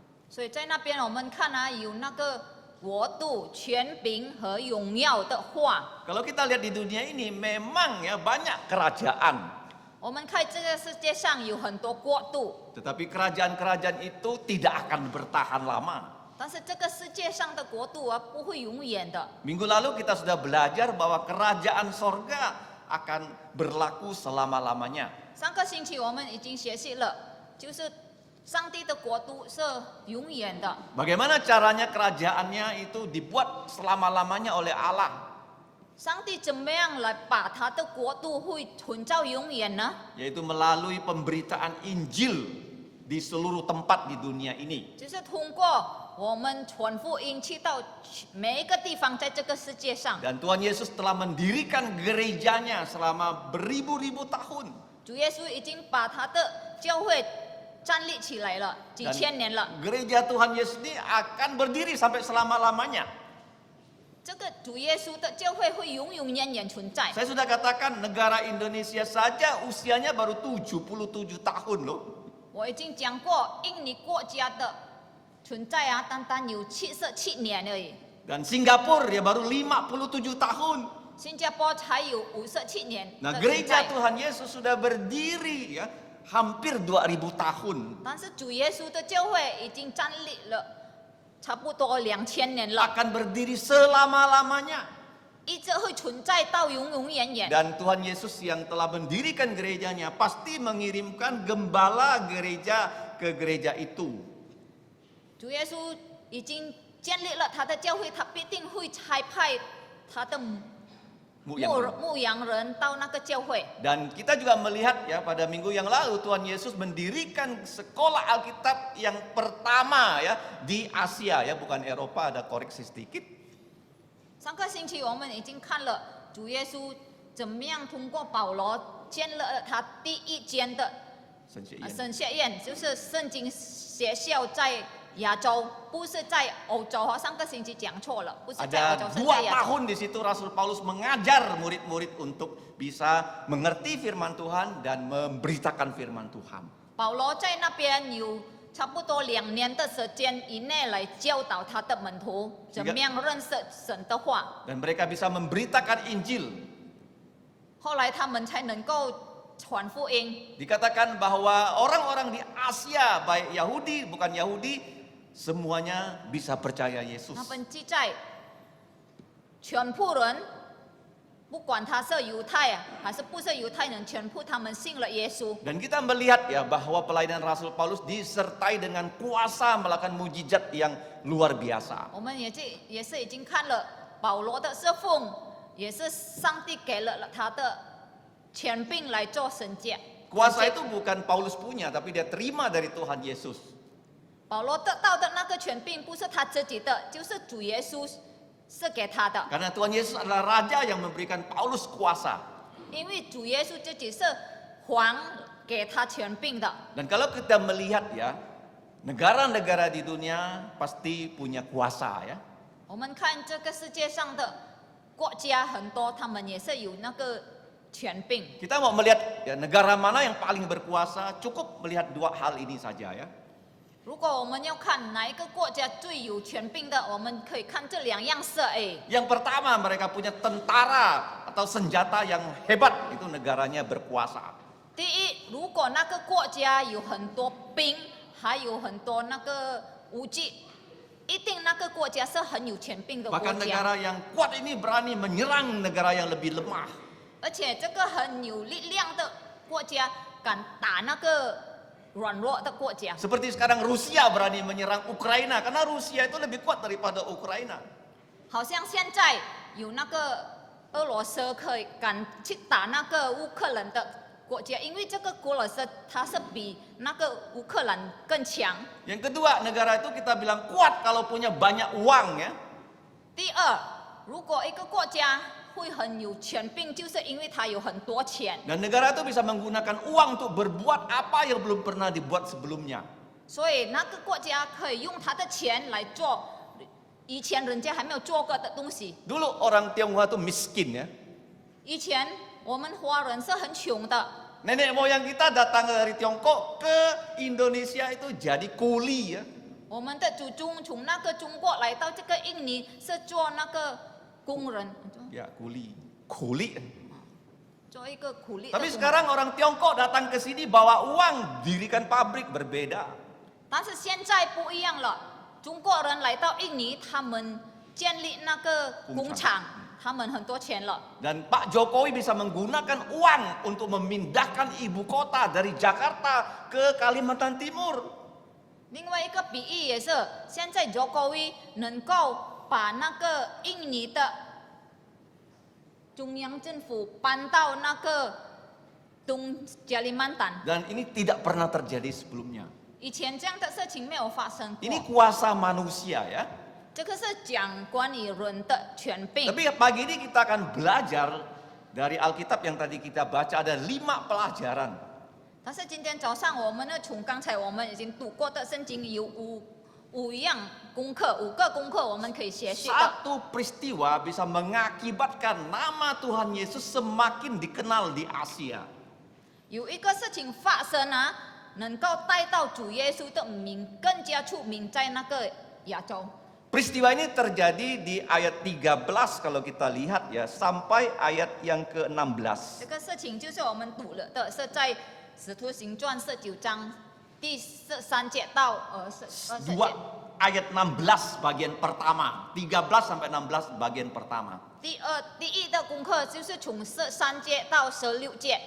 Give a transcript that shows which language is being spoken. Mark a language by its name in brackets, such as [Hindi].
[Chinese] 所以在那边我们看啊，有那个国度、权柄和荣耀的话。 [Indonesian] Kalau kita lihat di dunia ini memang ya banyak kerajaan. [Chinese] 我们看这个世界上有很多国度， [Indonesian] Tetapi kerajaan-kerajaan itu tidak akan bertahan lama. [Chinese] 但是这个世界上的国度啊不会永远的。 [Indonesian] Minggu lalu kita sudah belajar bahwa kerajaan sorga akan berlaku selama-lamanya. [Chinese] 上个星期我们已经学习了，就是上帝的国度是永远的。 [Indonesian] Bagaimana caranya kerajaannya itu dibuat selama-lamanya oleh Allah? [Chinese] 上帝怎么样来把他的国度会存到永远呢？ [Indonesian] Yaitu melalui pemberitaan Injil di seluruh tempat di dunia ini. [Chinese] 就是通过我们传福音去到每一个地方，在这个世界上。 [Indonesian] Dan Tuhan Yesus telah mendirikan gerejanya selama beribu-ribu tahun. [Chinese] 主耶稣已经把他的教会站立起来了，几千年了。 [Indonesian] Gereja Tuhan Yesus ini akan berdiri sampai selama-lamanya. [Chinese] 这个主耶稣的教会会永永远远存在。 [Indonesian] Saya sudah katakan negara Indonesia saja usianya baru 77 tahun loh. [Chinese] 我已经讲过，印尼国家的存在啊，单单有77年而已， [Indonesian] Dan Singapura ya baru 57 tahun. [Chinese] 新加坡才有57年 [Indonesian] Nah [Chinese] 的存 [Indonesian] gereja [Chinese] 在。 [Indonesian] Tuhan Yesus sudah berdiri ya hampir 2000 tahun. [Chinese] 但是主耶稣的教会已经站立了差不多2000年了， [Indonesian] Akan berdiri selama-lamanya. [Chinese] 一直会存在到永永远远。 [Indonesian] Dan Tuhan Yesus yang telah mendirikan gerejanya pasti mengirimkan gembala gereja ke gereja itu. [Chinese] 主耶稣已经建立了他的教会，他必定会差派他的 牧羊人到那个教会。 [Indonesian] Dan kita juga melihat ya pada minggu yang lalu Tuhan Yesus mendirikan sekolah Alkitab yang pertama ya di Asia ya, bukan Eropa, ada koreksi sedikit. [Chinese] 上个星期我们已经看了主耶稣怎么样通过保罗建立了他第一间的神学院，就是圣经学校在亚洲，不是在欧洲。上个星期讲错了，不是在欧洲， [Indonesian] Ada [Chinese] 是 [Indonesian] 2 [Chinese] 在亚洲。 [Indonesian] tahun di situ Rasul Paulus mengajar murid-murid untuk bisa mengerti firman Tuhan dan memberitakan firman Tuhan. [Chinese] 保罗在那边有差不多2年的时间以内来教导他的门徒怎么样认识神的话。 [Indonesian] Dan mereka bisa memberitakan Injil. [Chinese] 后来他们才能够传福音。 [Indonesian] Dikatakan bahwa orang-orang di Asia, baik Yahudi bukan Yahudi, semuanya bisa percaya Yesus. [Chinese] 他们记载，全部人，不管他是犹太还是不是犹太人，全部他们信了耶稣。 [Indonesian] Dan kita melihat ya bahwa pelayanan Rasul Paulus disertai dengan kuasa melakukan mujizat yang luar biasa. [Chinese] 我们也是已经看了保罗的侍奉，也是上帝给了他的权柄来做神迹。 [Indonesian] Kuasa itu bukan Paulus punya, tapi dia terima dari Tuhan Yesus. [Chinese] 保罗得到的那个权柄不是他自己的，就是主耶稣是给他的。 [Indonesian] Karena Tuhan Yesus adalah Raja yang memberikan Paulus kuasa. [Chinese] 因为主耶稣自己是还给他权柄的。 [Indonesian] Dan kalau kita melihat ya, negara-negara di dunia pasti punya kuasa ya. [Chinese] 我们看这个世界上的国家很多，他们也是有那个权柄。 [Indonesian] Kita mau melihat ya, negara mana yang paling berkuasa, cukup melihat dua hal ini saja ya. [Chinese] 如果我们要看哪一个国家最有权柄的，我们可以看这2样事。 [Indonesian] Yang pertama mereka punya tentara atau senjata yang hebat, itu negaranya berkuasa. [Chinese] 第一，如果那个国家有很多兵，还有很多那个武器，一定那个国家是很有权柄的国 [Indonesian] Bahkan [Chinese] 家。 [Indonesian] negara yang kuat ini berani menyerang negara yang lebih lemah. [Chinese] 而且这个很有力量的国家敢打那个软弱的国家。 [Indonesian] Seperti sekarang Rusia berani menyerang Ukraina karena Rusia itu lebih kuat daripada Ukraina. [Chinese] 好像现在有那个俄罗斯可以敢去打那个乌克兰的国家，因为这个俄罗斯它是比那个乌克兰更强。 [Indonesian] Yang kedua, negara itu kita bilang kuat kalau punya banyak uang ya. [Chinese] 第二，如果一个国家会很有权柄，就是因为它有很多钱。 [Indonesian] Dan negara itu bisa menggunakan uang untuk berbuat apa yang belum pernah dibuat sebelumnya. [Chinese] 所以那个国家可以用他的钱来做以前人家还没有做过的东西。 [Indonesian] Dulu orang Tionghoa itu miskin ya. [Chinese] 以前我们华人是很穷的， [Indonesian] Nenek moyang kita datang dari Tiongkok ke Indonesia itu jadi kuli ya. [Chinese] 我们的祖宗从那个中国来到这个印尼是做那个工人， [Indonesian] Ya kuli, kuli. [Chinese] 做一个苦力的 [Indonesian] Tapi [Chinese] 工人。 [Indonesian] sekarang orang Tiongkok datang ke sini bawa uang, dirikan pabrik berbeda. [Chinese] 但是现在不一样了，中国人来到印尼，他们建立那个工厂，他们很多钱了。 [Indonesian] Dan Pak Jokowi bisa menggunakan uang untuk memindahkan ibu kota dari Jakarta ke Kalimantan Timur. [Chinese] 另外一个比喻也是，现在卓高威能够把那个印尼的中央政府搬到那个东加里曼丹。 [Indonesian] Dan ini tidak pernah terjadi sebelumnya. [Chinese] 以前这样的事情没有发生过。 [Indonesian] Ini kuasa manusia ya. [Chinese] 这个是讲关于人的权柄。 [Indonesian] Tapi pagi ini kita akan belajar dari Alkitab yang tadi kita baca ada 5 pelajaran. [Chinese] 但是今天早上我们呢，从刚才我们已经读过的圣经有五样功课，5个功课我们可以学习的。 [Indonesian] Satu peristiwa bisa mengakibatkan nama Tuhan Yesus semakin dikenal di Asia. [Chinese] 有一个事情发生啊，能够带到主耶稣的名更加出名在那个亚洲。 [Indonesian] Peristiwa ini terjadi di ayat 13 kalau kita lihat ya sampai ayat yang ke-16. [Chinese] 这个事情就是我们读了的，是在使徒行传19章第13节到20节。 [Indonesian] 2 ayat 16 bagian pertama, 13 sampai 16 bagian pertama. [Chinese] 第一的功课就是从13节到16节。